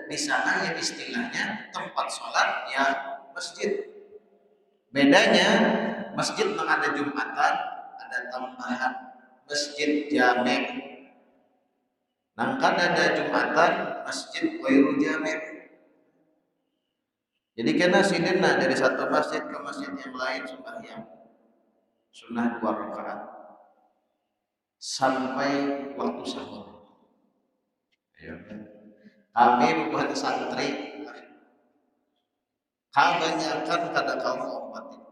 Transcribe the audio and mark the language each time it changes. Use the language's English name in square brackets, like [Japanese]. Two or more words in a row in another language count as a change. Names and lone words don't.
[Indonesian] Di sana ya istilahnya tempat sholat ya masjid. Bedanya masjid yang ada Jumatan, ada tambahan masjid jami'. [Banjar] Nangkan ada Jumatan, masjid ghairu jami'. [Indonesian] Jadi [Banjar] kena sidin [Indonesian] dari satu masjid ke masjid yang lain sembahyang sunnah 2 rakaat sampai waktu sahur. Ya. [Banjar] Kami buat santri kebanyakan kada kaum obat itu.